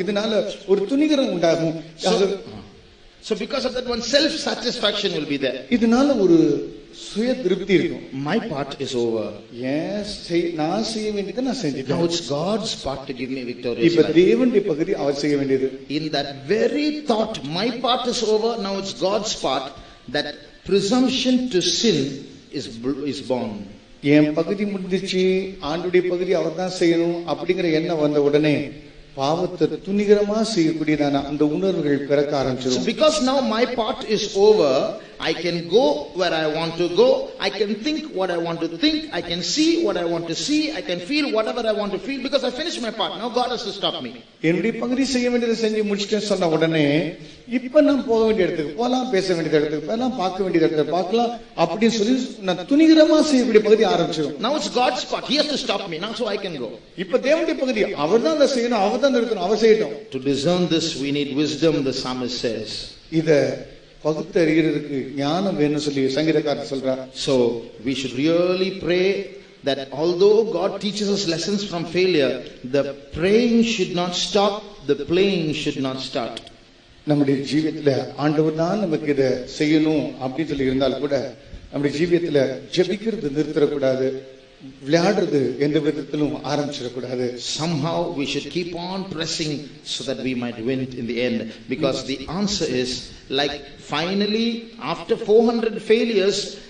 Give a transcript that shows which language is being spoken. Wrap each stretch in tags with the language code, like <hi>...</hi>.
<ta>இதனால ஒரு துணிகரம் உண்டாகும்.</ta> <en>So because of that, one self-satisfaction will be there.</en> <ta>இதனால ஒரு சுய திருப்தி இருக்கும்.</ta> <en>My part is over.</en> <ta>Yes, நான் செய்ய வேண்டியதை நான் செஞ்சிட்டேன்.</ta> <en>Now it's God's part to give me victory.</en> <ta>இப்ப தேவனுடைய பகுதி அவர் செய்ய வேண்டியது.</ta> <en>In that very thought, my part is over, now it's God's part, that presumption to sin is born.</en> <ta>என் பகுதி முடிஞ்சிச்சு, ஆண்டுடைய பகுதி அவர் தான் செய்யணும் அப்படிங்கிற எண்ணம் வந்த உடனே பாவத்தை துணிகரமா செய்யக்கூடியதான அந்த உணர்வுகள் பிறக்க ஆரம்பிச்சிடும்.</ta> <en>Because now my part is over, I can go where I want to go, I can think what I want to think, I can see what I want to see, I can feel whatever I want to feel, because I finished my part. Now God has to stop me.</en> <ta>என்னுடைய பகுதி செய்ய வேண்டியதை செஞ்சு முடிச்சிட்டேன்னு சொன்ன உடனே இப்ப நான் போக வேண்டிய இடத்துக்கு போகலாம், பேச வேண்டிய இடத்துக்கு போகலாம், பார்க்க வேண்டிய இடத்துல பார்க்கலாம் அப்படின்னு சொல்லி நான் துணிகரமா செய்யக்கூடிய பகுதி ஆரம்பிச்சிடும்.</ta> <en>Now it's God's part. He has to stop me now so I can go.</en> <ta>இப்ப தேவனுடைய பகுதி அவர் தான் அதை செய்யணும், அவர் தான் நிறுத்தணும், அவர் செய்யட்டும்.</ta> <en>To discern this we need wisdom, the psalmist says.</en> <ta>இத பகுத்து அறிகிறதுக்கு ஞானம் வேணும்னு சொல்லி சங்கீதக்காரர் சொல்றார்.</ta> <en>So we should really pray that although God teaches us lessons from failure, the praying should not stop, the playing should not start.</en> <ta>நம்முடைய ஜீவியத்துல ஆண்டவர் தான் நமக்கு இதை செய்யணும் அப்படின்னு சொல்லி இருந்தால் கூட நம்முடைய ஜீவியத்துல ஜெபிக்கிறது நிறுத்தக்கூடாது, விளையாடுறது எந்த விதத்திலும் ஆரம்பிச்சிடக்கூடாது.</ta> <en>Somehow we should keep on pressing so that we might win in the end, because the answer is like finally after 400 failures</en>